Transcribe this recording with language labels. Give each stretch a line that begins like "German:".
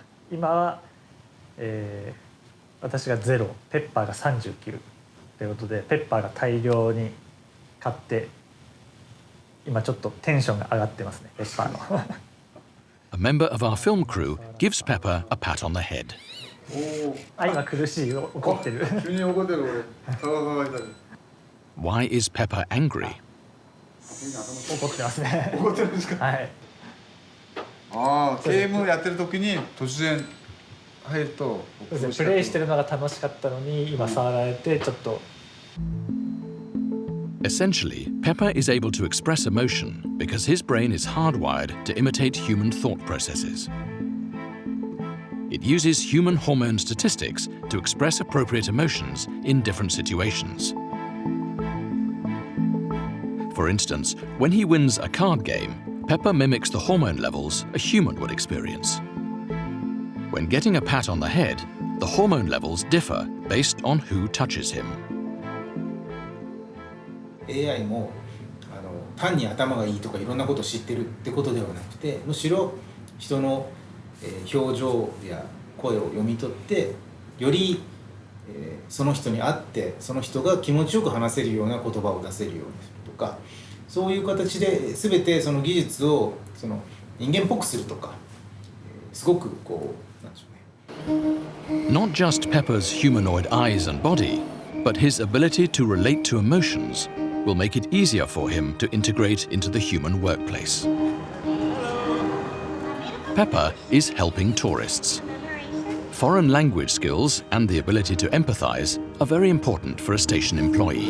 Japanese: 今は、私が0、ペッパーが39ということで、ペッパーが大量に買って、今ちょっとテンションが上がってますね、ペッパーの。
English: A member of our film crew gives Pepper a pat on the head.
Japanese: あ、今苦しい、怒ってる。急に怒ってる俺。顔が乾いたり。
English: Why is Pepper angry?
Japanese: 怒ってますね。怒ってるんですか。はい。ああ、ゲームやってる時に突然入ると。そうですね、プレイしてるのが楽しかったのに今触られてちょっと。
English: Essentially, Pepper is able to express emotion because his brain is hardwired to imitate human thought processes. It uses human hormone statistics to express appropriate emotions in different situations. For instance, when he wins a card game, Pepper mimics the hormone levels a human would experience. When getting a pat on the head, the hormone levels differ based on who touches him.
Japanese: AI も単に頭がいいとかいろんなことを知ってるってことではなくて、むしろ人の表情や声を読み取ってよりその人に会ってその人が気持ちよく話せるような言葉を出せるようにするとか、そういう形で全てその技術をその人間っぽくするとか、すごくこうなんでしょうね。
English: Not just Pepper's humanoid eyes and body, but his ability to relate to emotions will make it easier for him to integrate into the human workplace. Pepper is helping tourists. Foreign language skills and the ability to empathize are very important for a station employee.